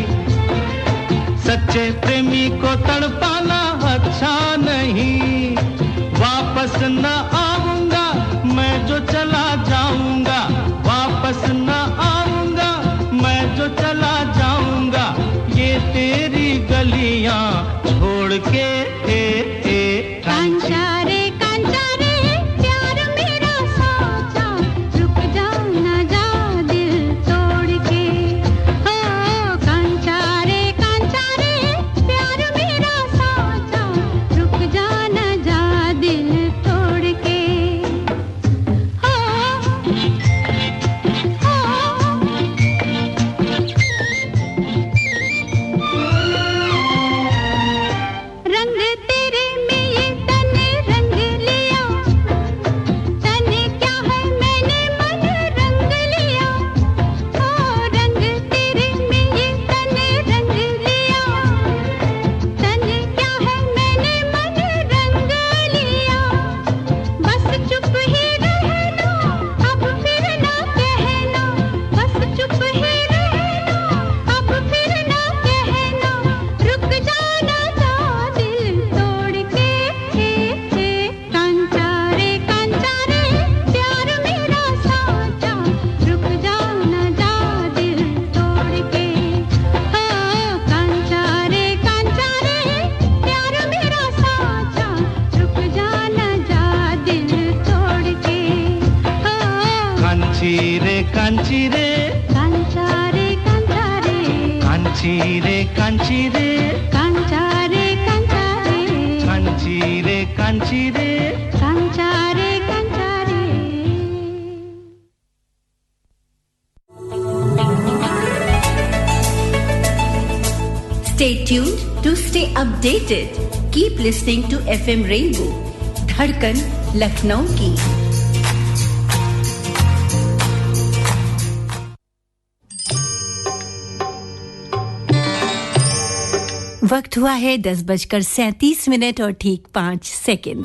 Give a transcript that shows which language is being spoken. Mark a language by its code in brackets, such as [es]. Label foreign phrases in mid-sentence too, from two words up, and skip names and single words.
[hi] सच्चे प्रेमी को तड़पाना अच्छा नहीं, वापस न आऊंगा मैं जो चला जाऊंगा, वापस न आऊंगा मैं जो चला जाऊंगा, ये तेरी गलियां छोड़ के। कांचा रे प्यार मेरा साचा, रुक जा न जा दिल तोड़ के। हो कांचा रे प्यार मेरा साचा, रुक जा न जा दिल तोड़ के। हो रंग तेरे में ये तने रंग लिया, तने क्या है मैंने मन रंग लिया। ओ रंग तेरे में ये तने रंग लिया, तने क्या है मैंने मन रंग लिया। बस चुप ही रहना अब फिर ना कहना, बस चुप ही रहना अब फिर ना कहना, रुक जाना जा दिल तोड़ के। कांचा रे प्यार मेरा साचा, रुक जा न जा दिल तोड़ के। हो कांचा रे प्यार मेरा साचा, रुक जा न जा दिल तोड़ के। हो कांची रे कांचा रे कांची रे कांचा रे कांची रे कांची रे। कांचा रे [en] Stay tuned to stay updated. Keep listening to FM Rainbow, [hi] धड़कन लखनऊ की। वक्त हुआ है 10:37 और ठीक 5 सेकंड।